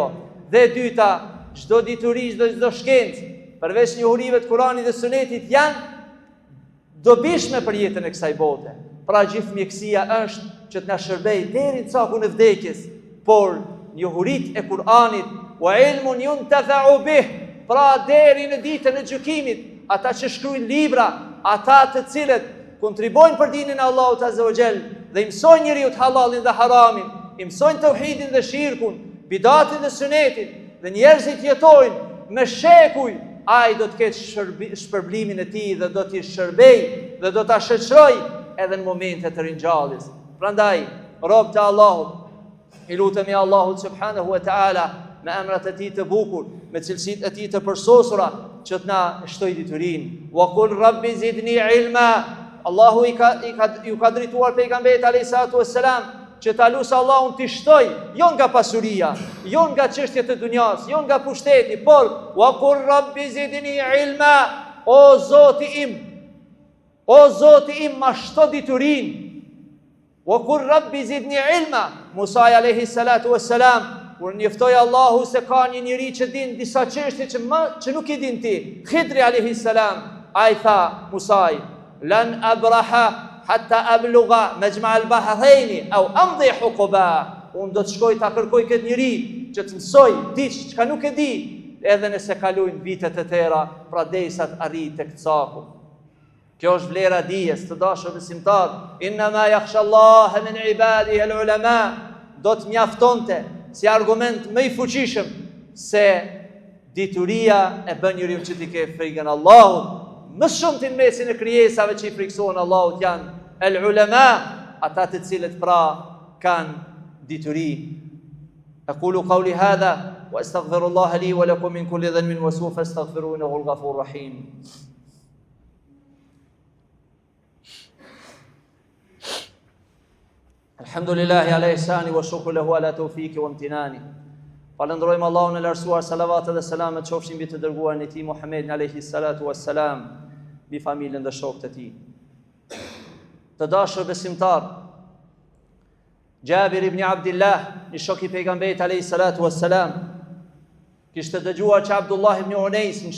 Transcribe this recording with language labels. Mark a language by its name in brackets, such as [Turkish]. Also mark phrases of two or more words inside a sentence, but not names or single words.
[Albanian] Dhe e dyta, çdo dituri, çdo shkencë, përveç njohurive të Kur'anit dhe Sunetit, janë dobishme për jetën e kësaj bote. Pra gjithë mjekësia është që të na shërbej deri në cakun e vdekjes, por njohuritë e Kur'anit, [Arabic] وعلم ينتفع bih, [Albanian] pra deri në ditën e gjykimit, ata që shkruajnë libra, ata të cilët kontribojnë për dinin e Allahut [Arabic] عز وجل [Albanian] dhe I mësojnë njeriu të halalin dhe haramin, I mësojnë tauhidin dhe shirkun, bidatin dhe sunetin, dhe njerëzit jetojnë me shekuj, ai do të ketë shpërblimin e tij dhe do t'i shërbej dhe do ta shoqëroj edhe në momente të ringjalljes. Prandaj, robët e Allahut, I lutemi Allahut [Arabic] سبحانه وتعالى [Albanian] me emrat e tij të bukur, me cilësitë e tij të përsosura, që të na shtoj diturinë. [Arabic] وقل رب زدني علما. [Albanian] Allahu ju ka drejtuar pejgamberit [Arabic] عليه الصلاة والسلام [Albanian] që ta lusë Allahun t'i shtoj, jo nga pasuria, jo nga çështjet e dunjas, jo nga pushteti, por [Arabic] وقل رب زدني علما, [Albanian] o Zoti im, ma shto diturinë. [Arabic] وقل رب زدني علما موسى عليه الصلاة والسلام, [Albanian] kur njoftoi Allahu se ka një njeri që din disa çështje që nuk I din ti, Khidri [Arabic] عليه السلام, [Albanian] ai tha Musaj, [Arabic] لن أبرح حتى أبلغ مجمع البحرين أو أمضي حقبا. [Albanian] Unë do të shkoj ta kërkoj këtë njeri që të mësoj diçka që nuk e di, edhe nëse kalojnë vitet e tëra, pra derisa të arrijë tek caku. Kjo është vlera dijes, të dashur besimtar. [Arabic] إنما يخشى الله من عباده العلماء. [Albanian] Do të mjaftonte si argument më I fuqishëm se dituria e bën njeriu që t'i ke frikën Allahut. Më shumë të mesin e krijesave që I friksohen Allahut janë el-ulama, ata të cilët pra kanë dituri. [Arabic] أقول قولي هذا وأستغفر الله لي ولكم من كل ذنب وسوء فاستغفروه إنه الغفور الرحيم. الحمد لله على إحسانه والشكر له على توفيقه وامتنانه. [Albanian] Falënderojmë Allahun e lartësuar, salavatet dhe selamet qofshin mbi të dërguarin e tij Muhammedin [Arabic] عليه الصلاة والسلام, [Albanian] mbi familjen dhe shokët e tij. Të dashur besimtar, Jabir ibn Abdullah, një shok I pejgamberit [Arabic] عليه الصلاة والسلام, [Albanian] kishte dëgjuar që Abdullah ibn Unais në